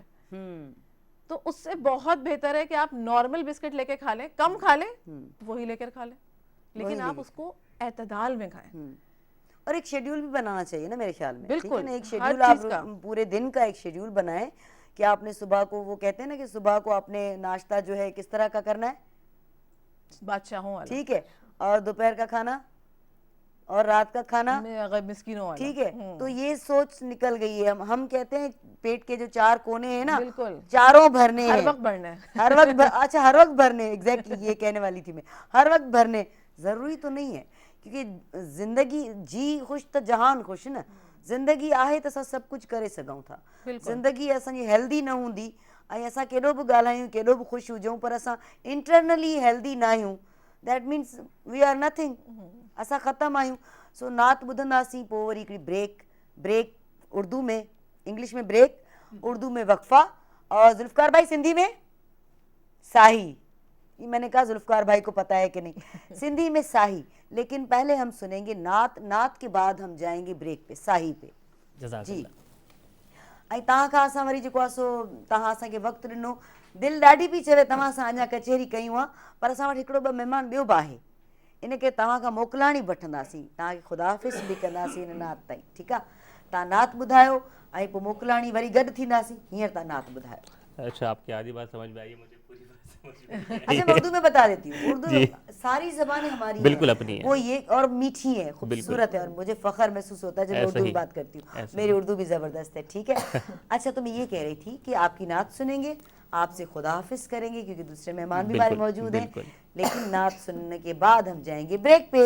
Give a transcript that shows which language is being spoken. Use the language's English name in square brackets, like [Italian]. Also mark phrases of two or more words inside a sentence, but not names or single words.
[Urdu] تو اس سے بہت بہتر ہے کہ آپ [English] normal biscuit [Urdu] لے کے کھا لیں، کم کھا لیں، وہی لے کر کھا لیں، لیکن آپ اس کو اعتدال میں کھائیں. اور ایک شیڈول بھی بنانا چاہیے نا میرے خیال میں. बिल्कुल, ایک شیڈول آپ پورے دن کا ایک شیڈول بنائیں کہ آپ نے صبح کو، وہ کہتے ہیں نا کہ صبح کو آپ نے ناشتہ جو ہے کس طرح کا کرنا ہے, بادشاہوں والا, ٹھیک ہے, اور دوپہر کا کھانا اور رات کا کھانا, میں اگر مسکینوں والا, ٹھیک ہے. تو یہ سوچ نکل گئی ہے. ہم کہتے ہیں پیٹ کے جو 4 کونے ہیں نا, بالکل چاروں بھرنے ہر ہیں, وقت بڑھنا ہے. ہر وقت اچھا ہر وقت بھرنے, ایگزیکٹلی یہ کہنے والی تھی میں, ہر وقت بھرنے ضروری تو نہیں ہے, کیونکہ زندگی جی خوش تو جہان خوش نا. [Sindhi] زندگی آہے تو سب کچھ کرے سگھوں تھا. زندگی اصل ہیلدی نہ ہوندی ऐं असां केॾो बि ॻाल्हायूं, केॾो बि ख़ुशि हुजूं, पर असां [English] internally healthy [Sindhi] न आहियूं, [English] that means we are nothing, [Sindhi] असां ख़तमु आहियूं. सो नात ॿुधंदासीं, पोइ वरी हिकिड़ी ब्रेक [Urdu] اردو میں، انگلش میں بریک، اردو میں وقفہ، اور ذوالفقار بھائی سندھی میں ساہی. یہ میں نے کہا ذوالفقار بھائی کو پتہ ہے کہ نہیں، سندھی میں ساہی. لیکن پہلے ہم سنیں گے نعت کے بعد ہم جائیں گے بریک پہ، ساہی پہ. जी. [Sindhi] ऐं तव्हां खां असां वरी जेको आहे सो तव्हां असांखे वक़्तु ॾिनो, दिलि ॾाढी पई चवे तव्हां सां अञा कचहरी कयूं आहे, पर असां वटि हिकिड़ो ॿ महिमान ॿियो बि आहे, इन करे तव्हां खां मोकिलाणी बि वठंदासीं, तव्हांखे ख़ुदाफ़िज़ बि कंदासीं हिन नात ताईं, ठीकु आहे. तव्हां नात ॿुधायो ऐं पोइ मोकिलाणी वरी गॾु थींदासीं. हींअर तव्हां नात ॿुधायो. [Urdu] اچھا، آپ کی آدھی بات سمجھ میں آئی ہے، مجھے پوری بات سمجھ میں نہیں آئی. اچھا میں اردو میں بتا دیتی ہوں۔ اردو ساری زبانیں ہماری बिल्कुल हैं, اپنی ہے, وہ یہ اور میٹھی ہے، خوبصورت ہے، اور مجھے فخر محسوس ہوتا ہے جب میں اردو میں بات کرتی ہوں. میری اردو بھی زبردست ہے، ٹھیک ہے۔ اچھا، تو میں یہ کہہ رہی تھی کہ آپ کی نعت سنیں گے، آپ سے خدا حافظ کریں گے کیونکہ دوسرے مہمان بھی ہمارے موجود ہیں، لیکن نعت سننے کے بعد ہم جائیں گے بریک پہ.